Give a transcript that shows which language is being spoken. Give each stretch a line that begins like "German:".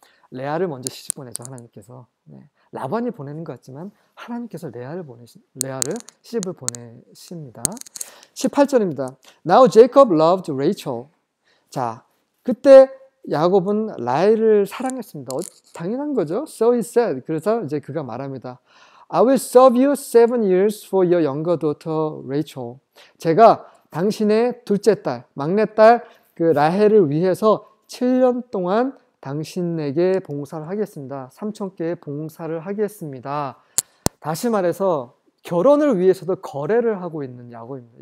Korean: 레아를 먼저 시집 보내죠, 하나님께서. 네. 라반이 보내는 것 같지만 하나님께서 레아를 시집을 보내십니다. 18절입니다.
English: Now Jacob loved Rachel.
Korean: 자, 그때 야곱은 라헬을 사랑했습니다. 당연한 거죠.
English: So he said.
Korean: 그래서 이제 그가 말합니다.
English: I will serve you 7 years for your younger daughter Rachel.
Korean: 제가 당신의 둘째 딸, 막내딸 그 라헬을 위해서 7년 동안 당신에게 봉사를 하겠습니다. 삼촌께 봉사를 하겠습니다. 다시 말해서 결혼을 위해서도 거래를 하고 있는 야곱입니다.